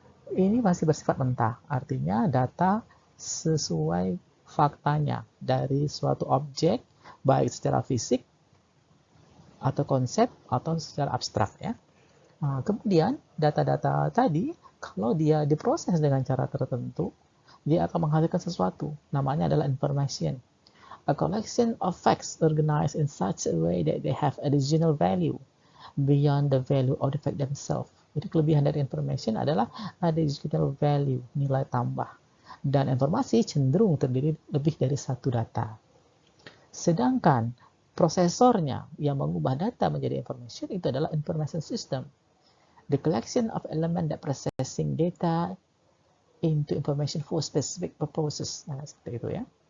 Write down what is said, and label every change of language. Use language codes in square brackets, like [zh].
[id] Ini masih bersifat mentah, artinya data sesuai faktanya dari suatu objek, baik secara fisik atau konsep atau secara abstrak ya. Nah, kemudian data-data tadi kalau dia diproses dengan cara tertentu, dia akan menghasilkan sesuatu, namanya adalah information. [en] A collection of facts organized in such a way that they have additional value beyond the value of the fact themselves. [id] Jadi kelebihan dari information adalah additional value, nilai tambah. Dan informasi cenderung terdiri lebih dari satu data. Sedangkan prosesornya yang mengubah data menjadi information itu adalah information system. [en] The collection of element that processing data into information for specific purposes. [id] Nah, seperti itu ya.